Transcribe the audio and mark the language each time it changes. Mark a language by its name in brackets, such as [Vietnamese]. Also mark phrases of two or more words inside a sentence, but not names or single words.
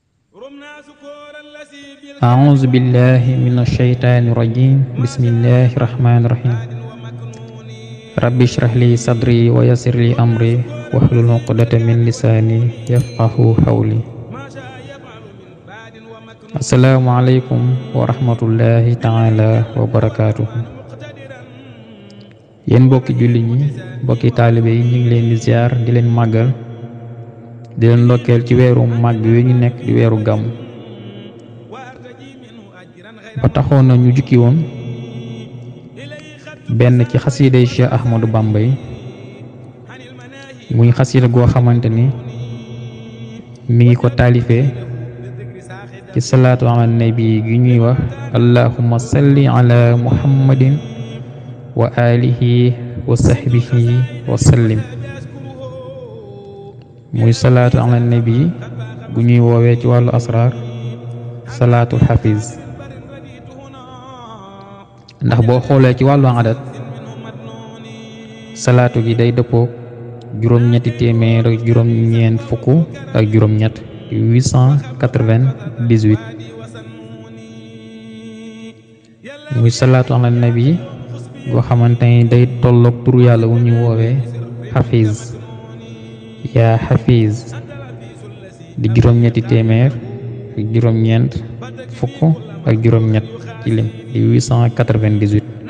[Arabic] أعوذ بالله من الشيطان الرجيم بسم الله الرحمن الرحيم رب اشرح لي صدري ويسر لي أمري واحلل عقدة من لساني يفقهوا قولي السلام عليكم ورحمة الله تعالى وبركاته [Wolof] yéen mbokki julli ñi mbokki taalibe yi ñu ngi leen di ziar di leen màggal di leen ndokkeel ci weeru màgg wi ñu nekk di weeru gàmm ba taxoon na ñu jukki woon benn ci xasiiday Cheikh Ahmadou Bamba yi muy xasiida goo xamante ni mi ngi ko taalifee ci salaatu ala nabi gi ñuy wax [Arabic] اللهم صل على محمد وعلى آله وصحبه وسلم [Wolof] muy salaatu ala nabi bu ñuy woowee ci wàllu asraar salaatul xafiz ndax boo xoolee ci wàllu adat salaatu gi day dëppoo juróom-ñetti téeméer ak juróom-ñeent fukk ak juróom-ñett 898 muy salaatu ala nabi boo xamante ni day tolloog turu yàlla wu ñu woowee xafiz yaa xafiz di juróom-ñetti téeméer ak juróom-ñeent fukk ak juróom-ñett ci lim di 898